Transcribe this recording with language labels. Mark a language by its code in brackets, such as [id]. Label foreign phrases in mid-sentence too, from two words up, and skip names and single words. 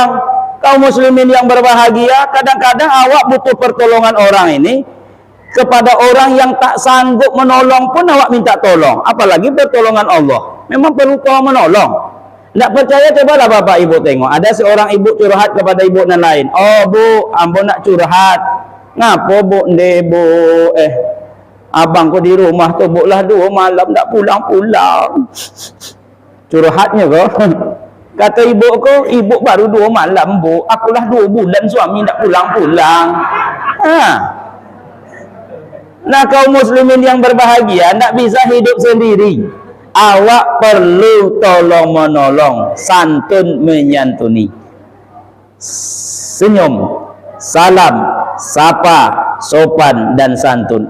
[id] Kaum muslimin yang berbahagia, kadang-kadang awak butuh pertolongan orang ini. Kepada orang yang tak sanggup menolong pun awak minta tolong. Apalagi pertolongan Allah. Memang perlu kau menolong. Tidak percaya, cobalah bapak ibu tengok. Ada seorang ibu curhat kepada ibu yang lain. [min] Oh bu, ambo nak curhat. Ngapa bu? Bu, abangku di rumah tu bu lah 2 malam tak pulang-pulang. Curhatnya kok. Kata ibu ko, ibu baru 2 malam bu. [id] Akulah 2 bulan suami tak pulang-pulang. Nah kaum muslimin yang berbahagia tidak bisa hidup sendiri. Awak perlu tolong menolong, santun menyantuni, senyum, salam, sapa, sopan dan santun.